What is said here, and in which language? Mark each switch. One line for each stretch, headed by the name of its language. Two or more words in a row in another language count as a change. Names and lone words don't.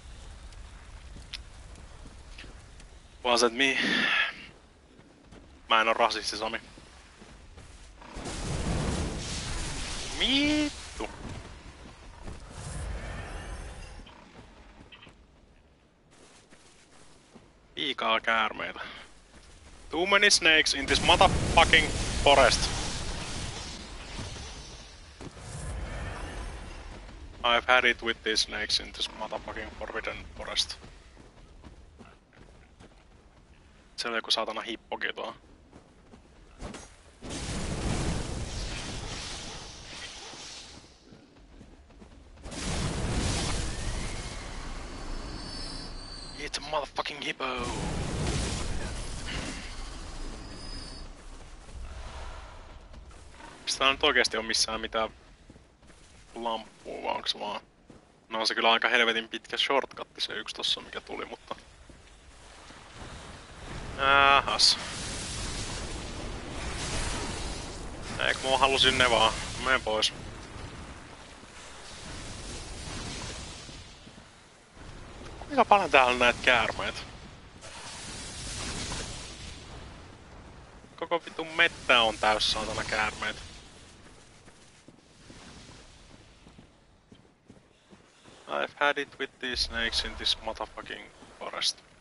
Finnish: Vaan se, että mä en oo rasisti, Sami. Vittu. Liikaa käärmeitä.
English: Too many snakes in this motherfucking forest. I've had it with these snakes in this motherfucking forbidden forest.
Finnish: Se oli joku saatana hippoki tuo.
English: It's a motherfucking hippo.
Finnish: Mistä tää nyt oikeesti on missään mitään lamppua, vai onks vaan? No on se kyllä aika helvetin pitkä shortcutti se yksi tossa mikä tuli, mutta... Ähäs. Eikö mä halusin ne vaan? Mene pois. Kuinka paljon täällä on näitä käärmeitä? Koko vitun mettä on täys saatana käärmeitä.
English: I've had it with these snakes in this motherfucking forest.